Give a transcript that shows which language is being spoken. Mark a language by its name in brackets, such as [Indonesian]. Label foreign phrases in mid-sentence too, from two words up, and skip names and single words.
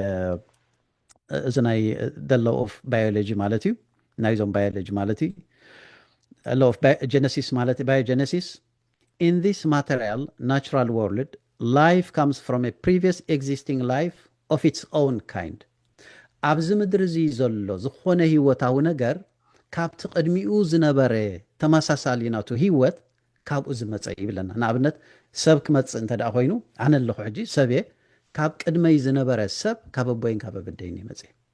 [Tigrinya] እዚ ናይ [English] the law of biology [Tigrinya] ማለት እዩ ናይዞም ባዮሎጂ ማለት እዩ [English] law of genesis [Tigrinya] ማለት [English] biogenesis in this material natural world life comes from a previous existing life of its own kind [Tigrinya] ኣብዚ ምድሪ እዚ ዘሎ ዝኾነ ህይወታዊ ነገር ካብቲ ቅድሚኡ ዝነበረ ተመሳሳሊ ናቱ ህይወት ካብኡ ዝመፀ ይብለና ንኣብነት ሰብ ክመፅእ እንተደኣ ኮይኑ ኣነ ኣለኹ ሕጂ ሰብየ ካብ ቅድመይ ዝነበረ ሰብ ካብ ኣቦይን ካብ ኣበደይን ይመፅእ